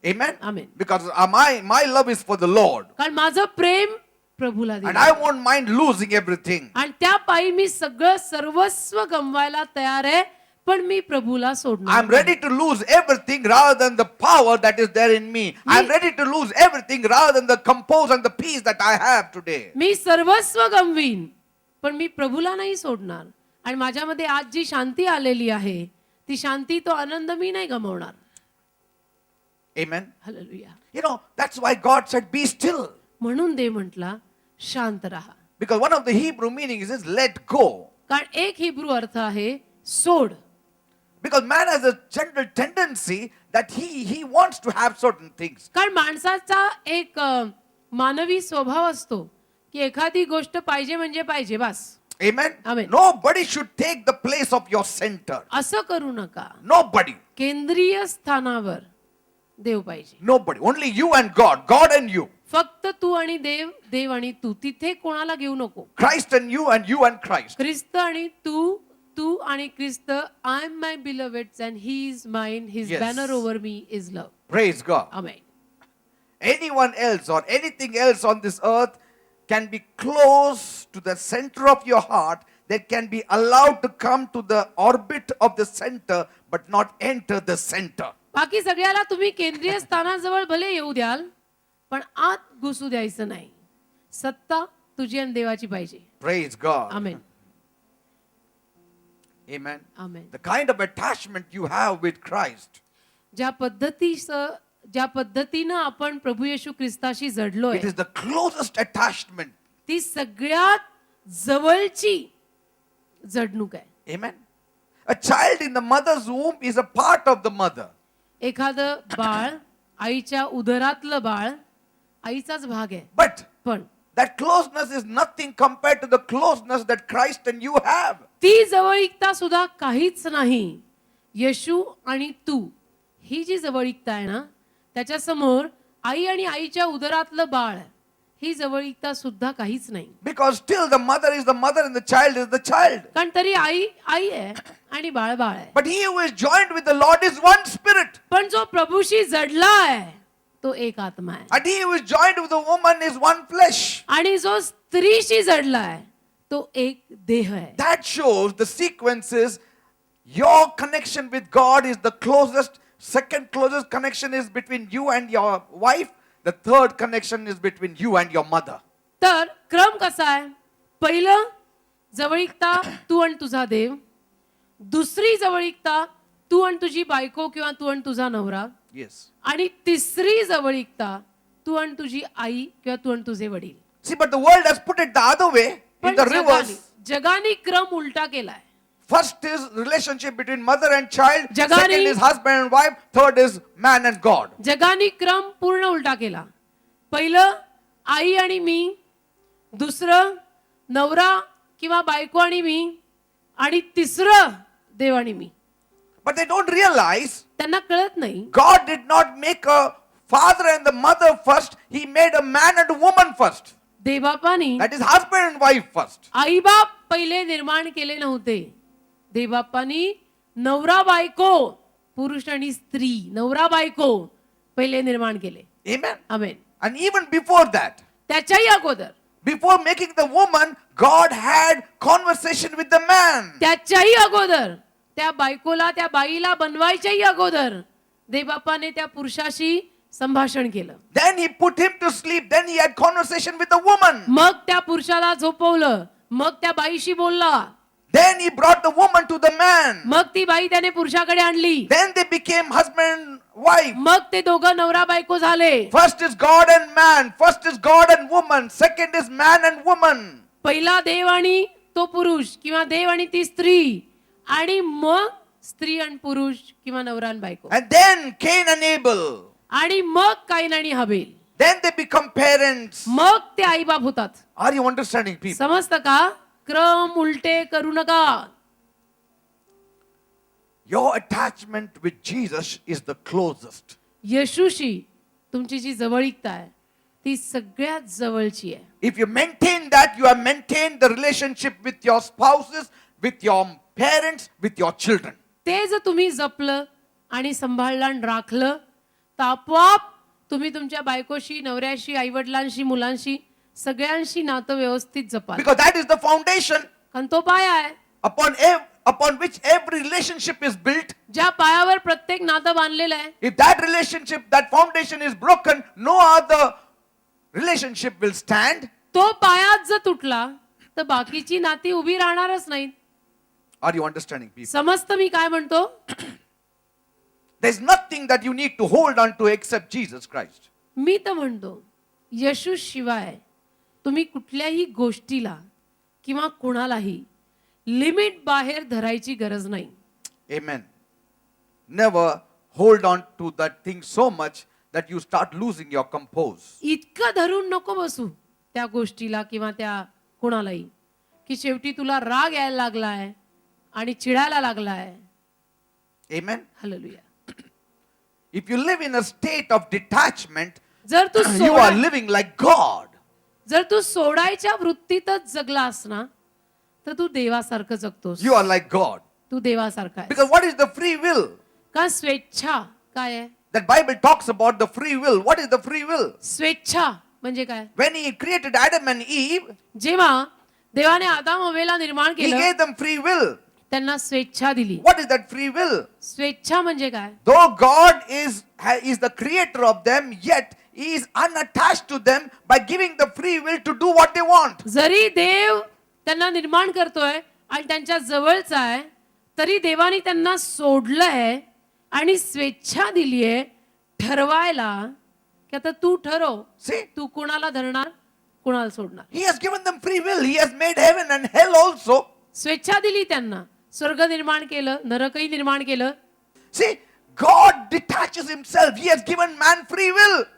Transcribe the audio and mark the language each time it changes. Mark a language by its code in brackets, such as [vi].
[en] Amen? Amen. Because my love is for the Lord. [mr] कारण माझं प्रेम प्रभूला [en] And [mr] दिलं [en] I won't mind losing everything. [mr] आणि त्या पायी मी सगळं सर्वस्व गमवायला तयार आहे. पण मी प्रभूला सोडणार [en] I'm ready to lose everything rather than the power that is there in me. I'm ready to lose everything rather than the compose and the peace that I have today. [mr] मी सर्वस्व गमवीन पण मी प्रभूला नाही सोडणार. आणि माझ्यामध्ये आज जी शांती आलेली आहे ती शांती, तो आनंद मी नाही गमावणार. [en] Amen. [mr] Hallelujah. [en] You know, that's why God said, be still. [mr] म्हणून देव म्हटला शांत राहा. [en] Because one of the Hebrew meanings is let go. [mr] कारण एक हिब्रू अर्थ आहे सोड. [en] Because man has a general tendency that he wants to have certain things. [mr] कारण माणसाचा एक मानवी स्वभाव असतो की एखादी गोष्ट पाहिजे म्हणजे पाहिजे बस. [en] Amen? Amen. Nobody should take the place of your center. [mr] असं करू नका. [en] Nobody. [mr] केंद्रीय स्थानावर देव पाहिजे. [en] Nobody. Only you and God. God and you. [mr] फक्त तू आणि देव, देव आणि तू. तिथे कोणाला घेऊ नको. [en] Christ and you and Christ. [mr] ख्रिस्त आणि तू, तू आणि ख्रिस्त. [en] I am my beloved and he is mine. His Yes. banner over me is love. Praise God. Amen. Anyone else or anything else on this earth can be close to the center of your heart, that can be allowed to come to the orbit of the center but not enter the center. [mr] बाकी सगळ्याला तुम्ही केंद्रीय स्थानाजवळ भले येऊ द्याल पण आत घुसू द्यायचं नाही. सत्ता तुझी आणि देवाची पाहिजे. [en] Praise God. [mr] Amen. [en] Amen. [mr] Amen. [en] The kind of attachment you have with Christ, [mr] ज्या पद्धतीनं आपण प्रभू येशू ख्रिस्ताशी जडलोय [en] it is the closest attachment. [mr] ती सगळ्यात जवळची जडणूक आहे. [en] Amen. A child in the mother's womb is a part of the mother. [mr] एखादं बाळ, आईच्या उदरातलं बाळ आईचाच भाग आहे. [en] But [mr] पण [en] that closeness is nothing compared to the closeness that Christ and you have. [mr] ती जवळीकता सुद्धा काहीच नाही. येशू आणि तू ही जी जवळीकता आहे ना त्याच्या समोर आई आणि आईच्या उदरातलं बाळ ही जवळीकता सुद्धा काहीच नाही. [en] Because still the mother is the mother and the child is the child. [mr] कारण तरी आई आई आहे आणि बाळ बाळ आहे. [en] But he who is joined with the Lord is one spirit. [mr] पण जो प्रभूशी जडला आहे तो एक आत्मा आहे. [en] And he who is joined with the woman is one flesh. [mr] आणि जो स्त्रीशी जडलाय तो एक देह आहे. [en] That shows the sequence is your connection with God is the closest. Second closest connection is between you and your wife. The third connection is between you and your mother. [mr] तर क्रम कसा आहे? पहिलं जवळीकता तू आणि तुझा देव, दुसरी जवळीकता तू आणि तुझी बायको किंवा तू आणि तुझा नवरा, [en] Yes. [mr] आणि तिसरी जवळीकता तू आणि तुझी आई किंवा तू आणि तुझे वडील. [en] See, but the world has put it the other way in [mr] पण [en] the reverse. [mr] जगाने क्रम उलटा केलाय. [en] First is relationship between mother and child. [mr] जगाने- [en] Second is husband and wife. Third is man and God. [mr] जगाने क्रम पूर्ण उलटा केला. पहिलं आई आणि मी, दुसरं नवरा किंवा बायको आणि मी, आणि तिसरं देव आणि मी. [en] But they don't realize [mr] त्यांना कळत नाही [en] God did not make a father and the mother first. He made a man and a woman first. [mr] देवबापानी [en] That is husband and wife first. [mr] आई बाप पहिले निर्माण केले नव्हते. देवबापानी नवरा बायको, पुरुष आणि स्त्री, नवरा बायको पहिले निर्माण केले. [en] Amen. [mr] Amen. [en] And even before that, [mr] त्याच्याही अगोदर, [en] before making the woman, God had conversation with the man. [mr] त्याच्याही अगोदर, त्या बायकोला, त्या बाईला बनवायच्याही अगोदर देवबापाने त्या पुरुषाशी संभाषण केलं. [en] Then he put him to sleep. Then he had conversation with the woman. [mr] मग त्या पुरुषाला झोपवलं, मग त्या बाईशी बोलला, [en] Then he brought the woman to the man. [mr] मग ती बाई त्याने पुरुषाकडे आणली, [en] Then they became husband and wife. [mr] मग ते दोघं नवरा बायको झाले. [en] First is God and man. First is God and woman. Second is man and woman. [mr] पहिला देव आणि तो पुरुष किंवा देव आणि ती स्त्री, आणि मग स्त्री आणि पुरुष किंवा नवरा आणि बायको, [en] And then Cain and Abel. [mr] आणि मग काईन आणि हबेल. [en] Then they become parents. [mr] मग ते आई बाप होतात. [en] Are you understanding, people? [mr] समजतं का? क्रम उलटे करू नका. [en] Your attachment with Jesus is the closest. [mr] येशूशी तुमची जी जवळीकता आहे ती सगळ्यात जवळची आहे. [en] If you maintain that, you have maintained the relationship with your spouses, with your parents, with your children. [mr] ते जर तुम्ही जपलं आणि सांभाळलं आणि राखलं तर आपोआप तुम्ही तुमच्या बायकोशी, नवऱ्याशी, आईवडिलांशी, मुलांशी, सगळ्यांशी नातं व्यवस्थित जपाल. [en] Because that is the foundation [mr] कारण तो पाया आहे [en] upon which every relationship is built. [mr] ज्या पायावर प्रत्येक नातं बांधलेलं आहे. [en] If that relationship, that foundation is broken, no other relationship will stand. [mr] तो पायाच जर तुटला तर बाकीची नाती उभी राहणारच नाहीत. [en] Are you understanding, people? [mr] समजतं मी काय म्हणतो? [en] There's nothing that you need to hold on to except Jesus Christ. [mr] मी तर म्हणतो येशू शिवाय तुम्ही कुठल्याही गोष्टीला किंवा कोणालाही लिमिट बाहेर धरायची गरज नाही. [en] Amen. Never hold on to that thing so much that you start losing your compose. [mr] इतकं धरून नको बसू त्या गोष्टीला किंवा त्या कोणालाही की शेवटी तुला राग यायला लागलाय आणि चिडायला लागलाय. [en] Amen. [mr] Hallelujah. [en] If you live in a state of detachment, [mr] जर तू [en] you are living like God. [mr] जर तू सोडायच्या वृत्तीतच जगलास ना तर तू देवासारखं जगतोस. [en] You are like God. [mr] तू देवासारखा आहे. [en] Because what is the free will? [mr] का स्वेच्छा काय आहे? [en] That Bible talks about the free will. What is the free will? [mr] स्वेच्छा म्हणजे काय? [en] When he created Adam and Eve, [mr] जेव्हा देवाने आदाम हव्वेला निर्माण [en] he [mr] केलं [en] gave them free will. [mr] त्यांना स्वेच्छा दिली. [en] What is that free will? [mr] स्वेच्छा म्हणजे काय? [en] Though God is the creator of them, yet he is unattached to them by giving the free will to do what they want. [mr] जरी देव त्यांना निर्माण करतोय आणि त्यांच्या जवळचा आहे तरी देवाने त्यांना सोडलंय आणि स्वेच्छा दिलीये ठरवायला की आता तू ठरव [en] See, [mr] तू कोणाला धरणार कोणाला सोडणार. [en] he has given them free will. He has made heaven and hell also. [mr] स्वेच्छा दिली त्यांना. स्वर्ग निर्माण केलं, नरकही निर्माण केलं. [en] See, God detaches himself. He has given man free will.